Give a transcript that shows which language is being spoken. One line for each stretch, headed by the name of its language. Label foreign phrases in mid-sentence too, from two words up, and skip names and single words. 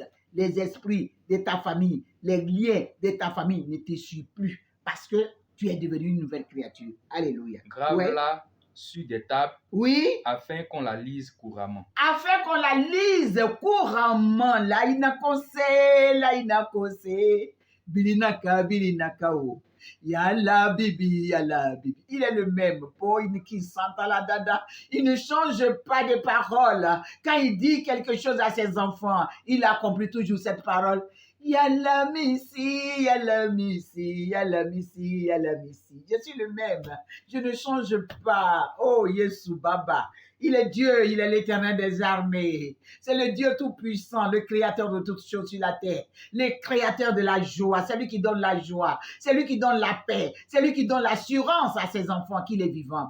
French: Les esprits de ta famille, les liens de ta famille ne te suivent plus parce que tu es devenu une nouvelle créature. Alléluia. Grave-la sur des tables. Oui. Afin qu'on la lise couramment. Afin qu'on la lise couramment. Là, il n'a conseillé. Bilinaka, bilinaka, oh. Yalla bibi, yalla bibi. Il est le même. Il ne change pas de parole. Quand il dit quelque chose à ses enfants, il accomplit toujours cette parole. Yalla missi, yalla missi, yalla missi, yalla missi. Je suis le même. Je ne change pas. Oh, Yesu Baba. Il est Dieu, il est l'Éternel des armées. C'est le Dieu tout-puissant, le créateur de toutes choses sur la terre. Le créateur de la joie, c'est lui qui donne la joie. C'est lui qui donne la paix. C'est lui qui donne l'assurance à ses enfants qu'il est vivant.